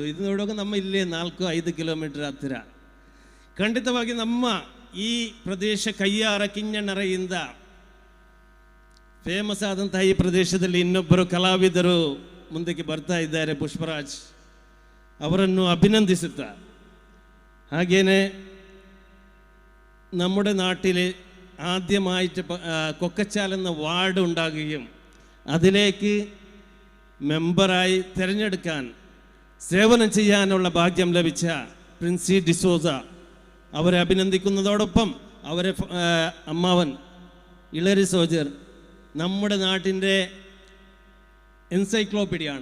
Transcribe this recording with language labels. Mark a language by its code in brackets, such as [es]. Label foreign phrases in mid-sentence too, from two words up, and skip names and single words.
[kn] ಇದು ನೋಡುವಾಗ ನಮ್ಮ ಇಲ್ಲೇ 4-5 ಕಿಲೋಮೀಟರ್ ಹತ್ತಿರ. ಖಂಡಿತವಾಗಿ ನಮ್ಮ ಈ ಪ್ರದೇಶ ಕಯ್ಯಾರ ಕಿಂಜಣ್ಣರೆಯಿಂದ ಫೇಮಸ್ ಆದಂತಹ ಈ ಪ್ರದೇಶದಲ್ಲಿ ಇನ್ನೊಬ್ಬರು ಕಲಾವಿದರು ಮುಂದಕ್ಕೆ ಬರ್ತಾ ಇದ್ದಾರೆ, ಪುಷ್ಪರಾಜ್ ಅವರನ್ನು ಅಭಿನಂದಿಸುತ್ತಾ. [ml] ಹಾಗೆಯೇ നമ്മുടെ നാട്ടിൽ ആദ്യമായിട്ട് കൊക്കച്ചാൽ എന്ന വാർഡ് ഉണ്ടാകുകയും അതിലേക്ക് മെമ്പറായി തിരഞ്ഞെടുക്കാൻ സേവനം ചെയ്യാനുള്ള ഭാഗ്യം ലഭിച്ച പ്രിൻസി ഡിസോസ അവരെ അഭിനന്ദിക്കുന്നതോടൊപ്പം അവരെ അമ്മാവൻ ഇളരി സോജർ നമ്മുടെ നാട്ടിൻ്റെ എൻസൈക്ലോപ്പീഡിയാണ്.